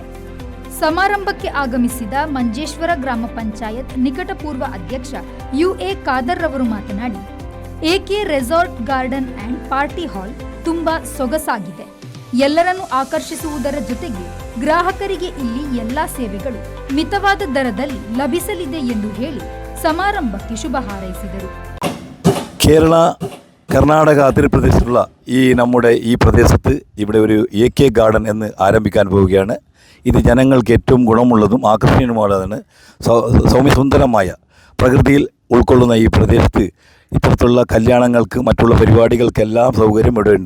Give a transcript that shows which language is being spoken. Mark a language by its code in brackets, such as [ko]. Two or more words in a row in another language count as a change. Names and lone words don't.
[kn] ಸಮಾರಂಭಕ್ಕೆ ಆಗಮಿಸಿದ ಮಂಜೇಶ್ವರ ಗ್ರಾಮ ಪಂಚಾಯತ್ ನಿಕಟಪೂರ್ವ ಅಧ್ಯಕ್ಷ ಯುಎ ಖಾದರ್ ರವರು ಮಾತನಾಡಿ, ಎಕೆ ರೆಸಾರ್ಟ್ ಗಾರ್ಡನ್ ಅಂಡ್ ಪಾರ್ಟಿ ಹಾಲ್ ತುಂಬಾ ಸೊಗಸಾಗಿದೆ. ಎಲ್ಲರನ್ನು ಆಕರ್ಷಿಸುವುದರ ಜೊತೆಗೆ ಗ್ರಾಹಕರಿಗೆ ಇಲ್ಲಿ ಎಲ್ಲಾ ಸೇವೆಗಳು ಮಿತವಾದ ದರದಲ್ಲಿ ಲಭಿಸಲಿದೆ ಎಂದು ಹೇಳಿ സമാരംഭಕ್ಕೆ ശുഭ ഹാരൈസിದರು. [ml] കേരള കർണാടക അതിർത്തി പ്രദേശത്തുള്ള നമ്മുടെ ഈ പ്രദേശത്ത് ഇവിടെ ഒരു എകെ ഗാർഡൻ എന്ന് ആരംഭിക്കാൻ പോവുകയാണ്. ഇത് ജനങ്ങൾക്ക് ഏറ്റവും ഗുണമുള്ളതും ആകർഷണീയവുമാണ്. സൗമ്യസുന്ദരമായ പ്രകൃതിയിൽ ഉൾക്കൊള്ളുന്ന ഈ പ്രദേശത്ത് ഇത്തരത്തിലുള്ള കല്യാണങ്ങൾക്ക് മറ്റുള്ള പരിപാടികൾക്കെല്ലാം സൗകര്യം ഇവിടെ ഉണ്ട്.